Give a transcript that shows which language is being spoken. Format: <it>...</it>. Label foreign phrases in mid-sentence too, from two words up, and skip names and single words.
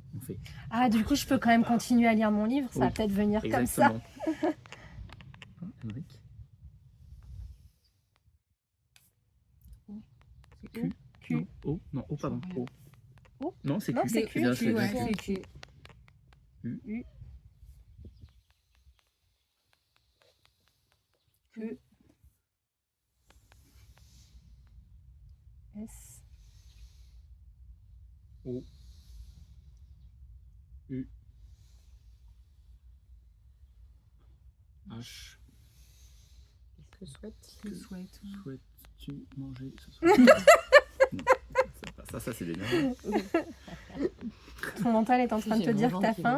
<fr>On fait. Ah, du coup, je peux quand même continuer à lire mon livre. Ça va Oui, peut-être venir comme ça. Exactement. Henrik. C'est Q. Q. Non, O. Non, O, pardon. Je vois O. O Non, c'est Non, Q. c'est Q. bien, Q, c'est ouais, bien c'est Q. Q. U. E. S. O. U. H. Que souhaite Que souhaite. Souhaites-tu manger ce soir? Non, ça c'est d'énerve. Ton mental est en train de te J'ai dire mon que t'as ventre qui faim.</fr>